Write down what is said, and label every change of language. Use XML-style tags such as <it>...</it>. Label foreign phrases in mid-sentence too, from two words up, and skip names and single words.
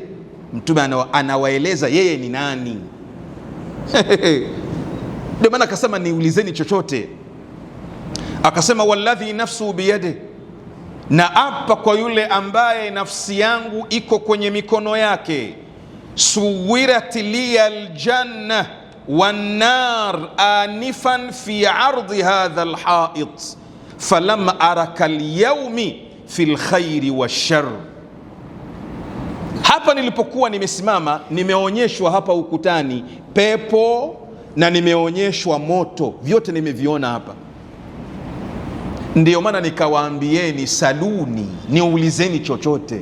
<sw>Mtume anawaeleza yeye ni nani. Ndio maana akasema niulizeni chochote, akasema</sw> <ar>والذي نفسي بيده,</ar> <sw>na apa kwa yule ambaye nafsi yangu iko kwenye mikono yake.</sw> <ar>صورت لي الجنة والنار آنفا في عرض هذا الحائط فلم أر كاليوم في الخير والشر.</ar> <sw>Hapa nilipokuwa nimesimama, nimeonyeshwa hapa ukutani pepo na nimeonyeshwa moto, vyote nimeviona hapa. Ndiyo maana nikawaambieni saluni, niulizeni chochote.</sw>